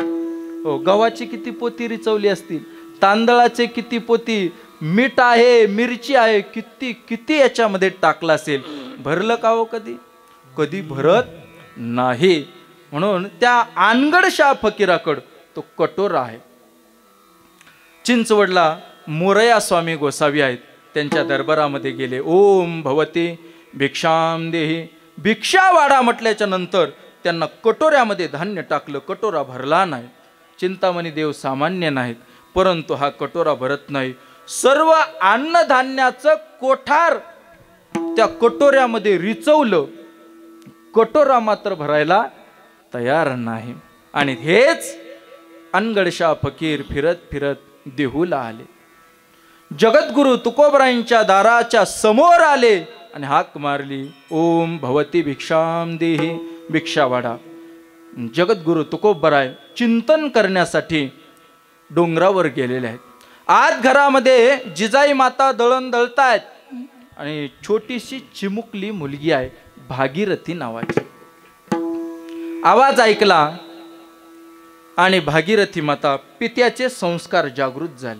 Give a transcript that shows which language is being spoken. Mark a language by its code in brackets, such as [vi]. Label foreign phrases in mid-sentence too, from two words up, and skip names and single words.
[mr] हो, गव्हाची किती पोती रिचवली असतील, तांदळाचे किती पोती, मीठ आहे, मिरची आहे, किती किती याच्यामध्ये टाकलं असेल. भरलं का हो? कधी कधी भरत नाही. म्हणून त्या अनगडशाह फकीराकड तो कटोरा आहे. चिंचवडला मोरया स्वामी गोसावी आहेत, त्यांच्या दरबारामध्ये गेले. [sa] ओम भवते भिक्षाम देही, [mr] भिक्षा वाढा म्हटल्याच्या नंतर त्यांना कटोऱ्यामध्ये धान्य टाकलं, कटोरा भरला नाही. चिंतामणी देव सामान्य नाहीत, परंतु हा कटोरा भरत नाही. सर्व अन्नधान्याचं कोठार त्या कटोऱ्यामध्ये रिचवलं, कटोरा मात्र भरायला तयार नाही. आणि हेच अनगडशाह फकीर फिरत फिरत देहूला आले. जगद्गुरु तुकोबरायांच्या दाराच्या समोर आले आणि हाक मारली, [sa] ओम भवती भिक्षाम देही, [mr] भिक्षा वाढा. जगद्गुरु तुकोबराय चिंतन करण्यासाठी डोंगरावर गेलेले आहेत. आत घरामध्ये जिजाई माता दळण दळतायत आणि छोटीशी चिमुकली मुलगी आहे भागीरथी नावाची. आवाज ऐकला आणि भागीरथी माता पित्याचे संस्कार जागृत झाले.